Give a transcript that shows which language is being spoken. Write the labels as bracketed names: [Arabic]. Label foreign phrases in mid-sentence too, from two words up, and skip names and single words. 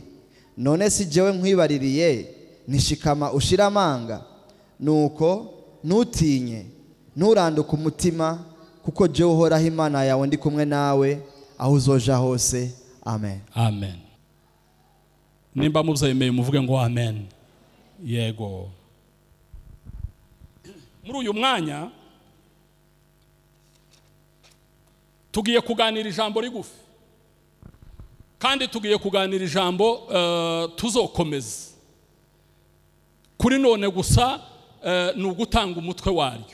[Rundi] None si jewe nkwibaririye, nishikama ushira amanga? Nuko ntutinye, nturanduke umutima, kuko jewe uhoraho Imana yawe ndi kumwe nawe aho uzoja hose. Amen. Amen. Nimba muvyemeye muvuge ngo amen. Yego. Muri uyu mwanya tugiye kuganira ijambo rigufi, kandi tugiye kuganira ijambo tuzokomeza kuri none gusa, ni ugutanga umutwe waryo.